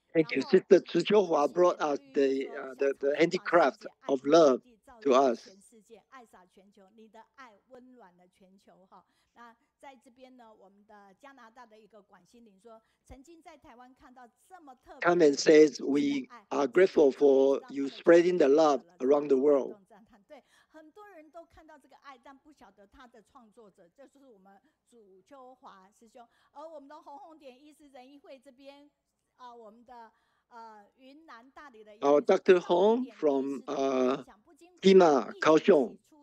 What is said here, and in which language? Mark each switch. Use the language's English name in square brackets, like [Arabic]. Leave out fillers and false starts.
[English] Thank you, Sister Chu Hua brought us the handicraft of love to us. [Chinese] 全世界爱洒全球，你的爱温暖了全球哈。那在这边呢，我们的加拿大的一个管心灵说，曾经在台湾看到这么特别。 [English] Comment says we are grateful for you spreading the love around the world. [Chinese] 对，很多人都看到这个爱，但不晓得他的创作者，这就是我们祖秋华师兄。而我们的红点医师仁义会这边我们的云南大理的 [English] Dr. Huang from TIMA, Kaohsiung.